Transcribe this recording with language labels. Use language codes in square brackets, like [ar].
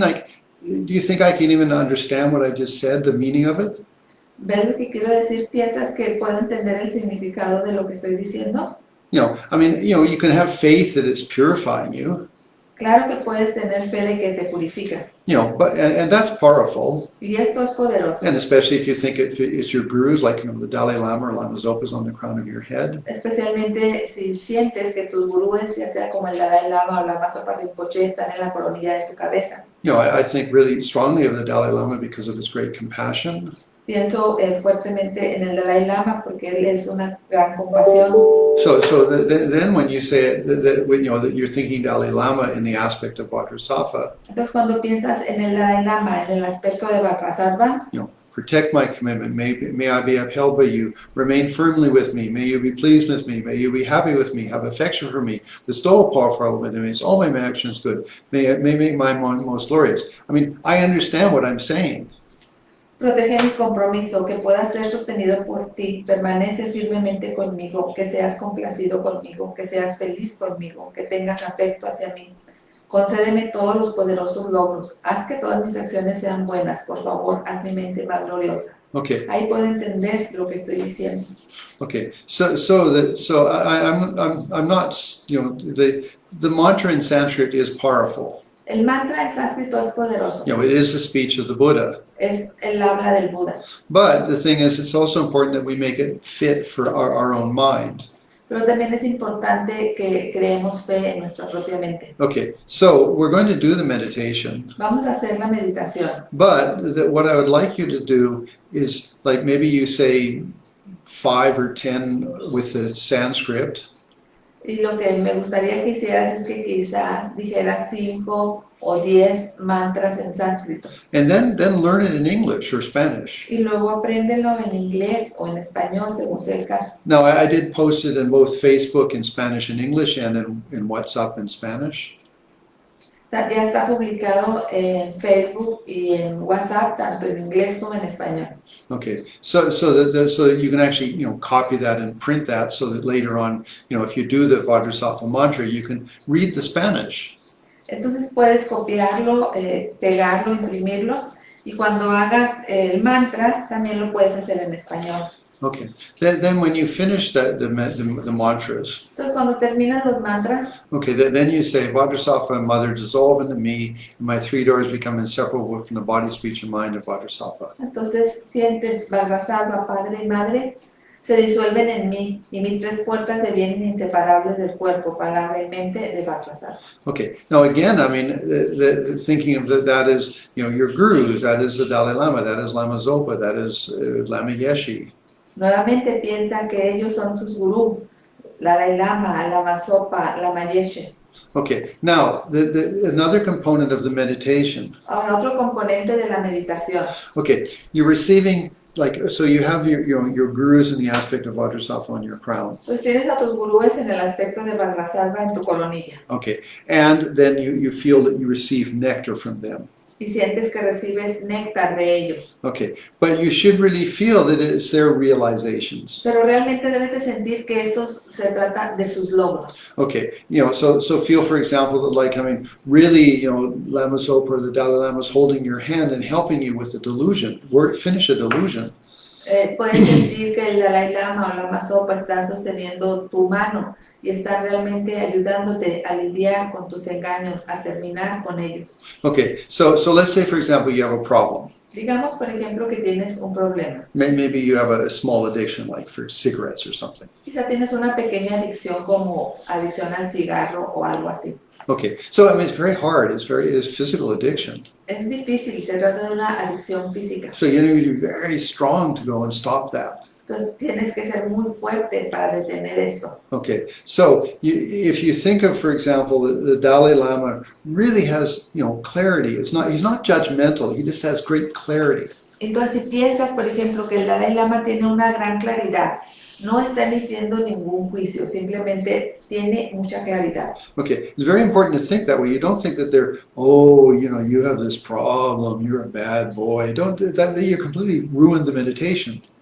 [en] Like, do you think I can even understand what I just said, the meaning of it? [es] ¿Ves lo que quiero decir? ¿Piensas que puedo entender el significado de lo que estoy diciendo? [en] You know, I mean, you know, you can have faith that it's purifying you. [es] Claro que puedes tener fe de que te purifica. [en] You know, but and that's powerful, [es] Y esto es poderoso. [en] and especially if you think it's your gurus, like, you know, the Dalai Lama or Lama Zopa is on the crown of your head. [es] Especialmente si sientes que tus gurúes, ya sea como el Dalai Lama o la Zopa Rinpoche, están en la coronilla de tu cabeza. [en] You know, I think really strongly of the Dalai Lama because of his great compassion. [es] Pienso fuertemente en el Dalai Lama porque él es una gran compasión. [en] So then when you say it, you know, that you're thinking Dalai Lama in the aspect of Vajrasattva, [es] Entonces cuando piensas en el Dalai Lama, en el aspecto de Vajrasattva, [en] you know, protect my commitment. May I be upheld by you. Remain firmly with me. May you be pleased with me. May you be happy with me. Have affection for me. Bestow powerful enemies. All my actions good. May make my mind most glorious. I mean, I understand what I'm saying. [es] protege mi compromiso, que pueda ser sostenido por ti, permanece firmemente conmigo, que seas complacido conmigo, que seas feliz conmigo, que tengas afecto hacia mí. Concédeme todos los poderosos logros. Haz que todas mis acciones sean buenas. Por favor, haz mi mente más gloriosa. [en] Okay. [es] Ahí puedo entender lo que estoy diciendo. [en] Okay. So I'm not, you know, the mantra in Sanskrit is powerful. [es] El mantra en sánscrito es poderoso. [en] You know, it is the speech of the Buddha. [es] Es el habla del Buda. [en] But the thing is, it's also important that we make it fit for our own mind. [es] Pero también es importante que creemos fe en nuestra propia mente. [en] Okay, so we're going to do the meditation. [es] Vamos a hacer la meditación. [en] But what I would like you to do is, like, maybe you say 5 or 10 with the Sanskrit. [es] Y lo que me gustaría que hicieras es que quizá dijeras 5 o 10 mantras en sánscrito. [en] And then learn it in English or Spanish. [es] Y luego apréndelo en inglés o en español, según sea el caso. [en] Now, I did post it in both Facebook in Spanish and English and in WhatsApp in Spanish. [es] Ya está publicado en Facebook y en WhatsApp, tanto en inglés como en español. [en] Okay, so that you can actually, you know, copy that and print that so that later on, you know, if you do the Vajrasattva mantra, you can read the Spanish. [es] Entonces puedes copiarlo, pegarlo, imprimirlo, y cuando hagas el mantra también lo puedes hacer en español. [en] Okay, then when you finish the mantras, [es] Entonces cuando terminas los mantras, [en] okay, then you say, Vajrasattva Mother, dissolve into me, and my 3 doors become inseparable from the body, speech, and mind of Vajrasattva. [es] entonces sientes Vajrasattva, Padre y Madre, se disuelven en mí, y mis 3 puertas devienen inseparables del cuerpo, palabra y mente de Vajrasattva. [en] Okay, now again, I mean, the thinking of that is, you know, your gurus, that is the Dalai Lama, that is Lama Zopa, that is Lama Yeshe. [es] Nuevamente piensa que ellos son tus gurús, Dalai Lama, Lama Zopa, Lama Yeshe. [en] Okay, now another component of the meditation. [es] Ahora otro componente de la meditación. [en] Okay, you're receiving like, so you have your gurus in the aspect of Vajrasattva on your crown. [es] Pues tienes a tus gurúes en el aspecto de Vajrasattva en tu coronilla. [en] Okay, and then you feel that you receive nectar from them. [es] Y sientes que recibes néctar de ellos. [en] Okay, but you should really feel that it's their realizations. [es] Pero realmente debes de sentir que esto se trata de sus logros. [en] Okay, so feel, for example, that like, I mean, really, Lama Zopa or the Dalai Lama is holding your hand and helping you with the delusion. Finish a delusion. [es] Puedes sentir que el Dalai Lama o Lama Zopa están sosteniendo tu mano y están realmente ayudándote a lidiar con tus engaños, a terminar con ellos. [en] Okay, so let's say, for example, you have a problem. [es] Digamos, por ejemplo, que tienes un problema. [en] Maybe you have a small addiction, like for cigarettes or something. [es] Quizá tienes una pequeña adicción como adicción al cigarro o algo así. [en] Okay, so I mean, it's very hard. It's physical addiction. [es] Es difícil, se trata de una adicción física. [en] So you need to be very strong to go and stop that. [es] Entonces tienes que ser muy fuerte para detener esto. [en] Okay, so if you think of, for example, the Dalai Lama really has, clarity. He's not judgmental. He just has great clarity. [es] Entonces si piensas, por ejemplo, que el Dalai Lama tiene una gran claridad, no está emitiendo ningún juicio, simplemente tiene mucha claridad. [en] Okay, it's very important to think that way. You don't think that they're, you have this problem, you're a bad boy. Don't that you completely ruined the meditation.